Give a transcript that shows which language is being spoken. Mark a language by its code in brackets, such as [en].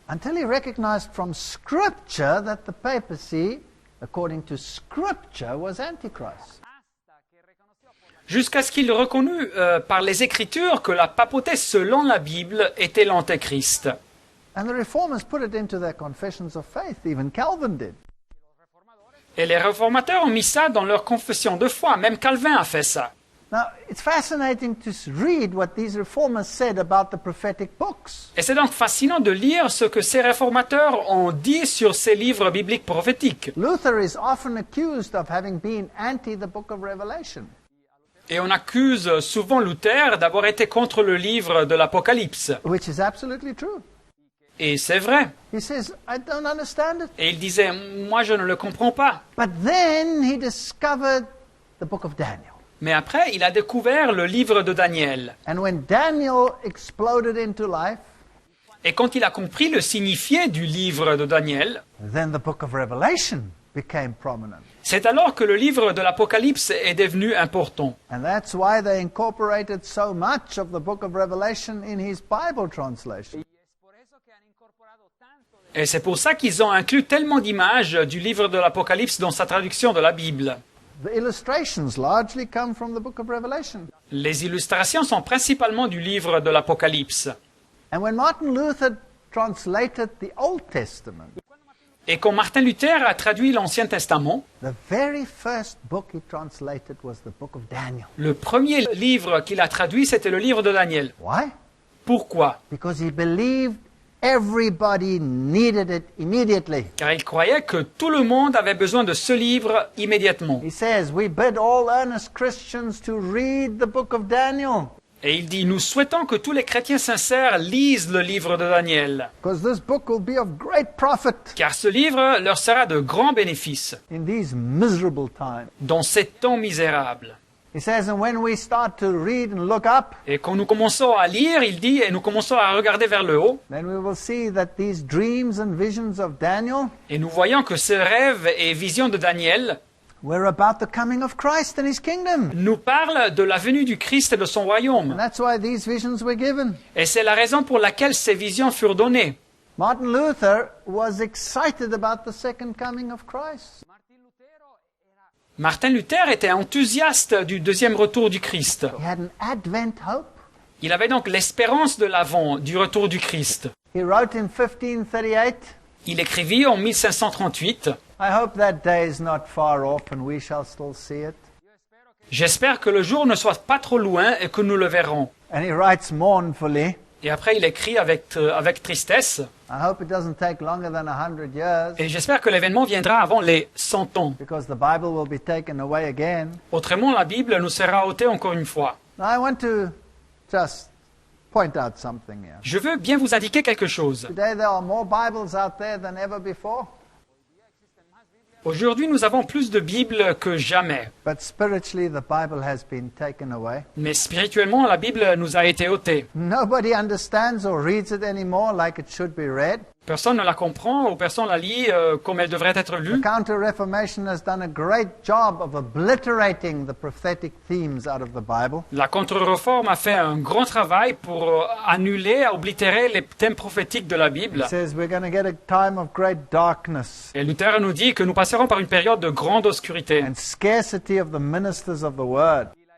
[en] Until he recognized from Scripture that the papacy, according to Scripture, was Antichrist. [fr] jusqu'à ce qu'il reconnut par les Écritures que la papauté, selon la Bible, était l'Antéchrist. [en] And the Reformers put it into their confessions of faith, even Calvin did. [fr] Et les réformateurs ont mis ça dans leur confession de foi, même Calvin a fait ça. [en] Now, it's fascinating to read what these reformers said about the prophetic books. [fr] Et c'est donc fascinant de lire ce que ces réformateurs ont dit sur ces livres bibliques prophétiques. [en] Luther is often accused of having been anti the book of Revelation. [fr] Et on accuse souvent Luther d'avoir été contre le livre de l'Apocalypse. [en] Which is absolutely true. [fr] Et c'est vrai. [en] He says, I don't understand it. [fr] Et il disait, moi je ne le comprends pas. [en] But then he discovered the book of Daniel. [fr] Mais après, il a découvert le livre de Daniel. [en] And when Daniel exploded into life, [fr] Et quand il a compris le signifié du livre de Daniel, [en] then the book of Revelation became prominent. [fr] c'est alors que le livre de l'Apocalypse est devenu important. [en] And that's why they incorporated so much of the book of Revelation in his Bible translation. [fr] Et c'est pour ça qu'ils ont inclus tellement d'images du livre de l'Apocalypse dans sa traduction de la Bible. [en] The illustrations largely come from the book of Revelation. [fr] Les illustrations sont principalement du livre de l'Apocalypse. [en] And when Martin Luther translated the Old Testament, [fr] Et quand Martin Luther a traduit l'Ancien Testament, [en] the very first book he translated was the book of Daniel. [fr] le premier livre qu'il a traduit, c'était le livre de Daniel. [en] Why? [fr] Pourquoi? [en] Because he believed everybody needed it immediately. [fr] car il croyait que tout le monde avait besoin de ce livre immédiatement. [en] He says, we bid all earnest Christians to read the book of Daniel, [fr] Et il dit, nous souhaitons que tous les chrétiens sincères lisent le livre de Daniel, [en] because this book will be of great profit [fr] car ce livre leur sera de grands bénéfices [en] in these miserable times. [fr] dans ces temps misérables. [en] He says, and when we start to read and look up, [fr] Et quand nous commençons à lire, il dit, et nous commençons à regarder vers le haut, [en] then we will see that these dreams and visions of Daniel [fr] et nous voyons que ces rêves et visions de Daniel [en] were about the coming of Christ and his kingdom. [fr] nous parlent de la venue du Christ et de son royaume. [en] And that's why these visions were given. [fr] Et c'est la raison pour laquelle ces visions furent données. [en] Martin Luther was excited about the second coming of Christ. [fr] Martin Luther était enthousiaste du deuxième retour du Christ. [en] He had an Advent hope. [fr] Il avait donc l'espérance de l'avant, du retour du Christ. [en] He wrote in 1538, [fr] Il écrivit en 1538, [en] I hope that day is not far off and we shall still see it. [fr] « J'espère que le jour ne soit pas trop loin et que nous le verrons. [en] And he writes mournfully, » [fr] Et après, il écrit avec tristesse, [en] I hope it doesn't take longer than 100 years, [fr] « Et j'espère que l'événement viendra avant les 100 ans. [en] because the Bible will be taken away again. [fr] Autrement, la Bible nous sera ôtée encore une fois. » [en] Now I want to just point out something here. [fr] Je veux bien vous indiquer quelque chose. [en] Today there are more Bibles out there than ever before, [fr] Aujourd'hui, nous avons plus de Bibles que jamais. [en] but spiritually the Bible has been taken away. [fr] Mais spirituellement, la Bible nous a été ôtée. [en] Nobody understands or reads it anymore like it should be read. [fr] Personne ne la comprend ou personne ne la lit comme elle devrait être [en] The [fr] lue. [en] Counter-Reformation has done a great job of obliterating the prophetic themes out of the Bible. [fr] La contre-réforme a fait un grand travail pour annuler, oblitérer les thèmes prophétiques de la Bible. [en] It says we're going to get a time of great darkness [fr] Et Luther nous dit que nous passerons par une période de grande obscurité, [en] and scarcity of the ministers of the word.